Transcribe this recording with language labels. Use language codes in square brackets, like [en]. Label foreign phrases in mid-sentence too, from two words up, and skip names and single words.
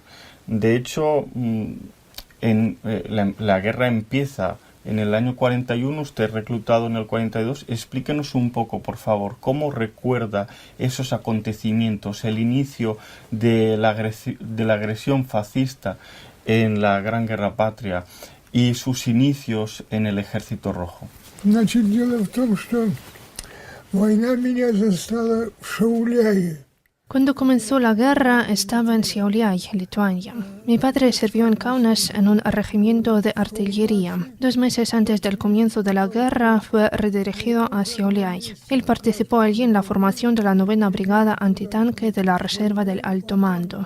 [es] De hecho, la guerra empieza en el año 41, usted reclutado en el 42. Explíquenos un poco, por favor, cómo recuerda esos acontecimientos, el inicio de la agresión fascista en la Gran Guerra Patria y sus inicios en el Ejército Rojo. [ru] Значит, дело в том, что война меня застала в Шауляе. [es] Cuando comenzó la guerra estaba en Šiauliai, Lituania. Mi padre sirvió en Kaunas en un regimiento de artillería. 2 meses antes del comienzo de la guerra fue redirigido a Šiauliai. Él participó allí en la formación de la 9ª Brigada Antitanque de la Reserva del Alto Mando.